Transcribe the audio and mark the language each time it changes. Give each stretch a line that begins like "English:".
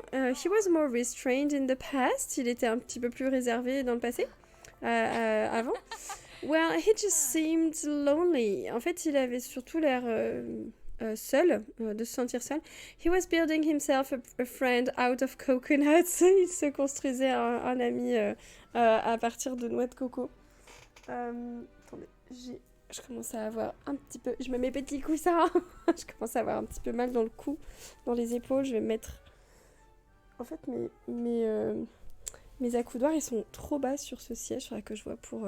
English: He was more restrained in the past.
French: Il était un petit peu plus réservé dans le passé? Avant?
English: Well, he just seemed lonely.
French: En fait, il avait surtout l'air seul, de se sentir seul.
English: He was building himself a friend out of coconuts.
French: Il se construisait un ami à partir de noix de coco. Attendez, je commence à avoir un petit peu... Je me mets petits coussins. Je commence à avoir un petit peu mal dans le cou, dans les épaules. Je vais mettre... En fait, mes accoudoirs, ils sont trop bas sur ce siège. Il faudra que je vois pour...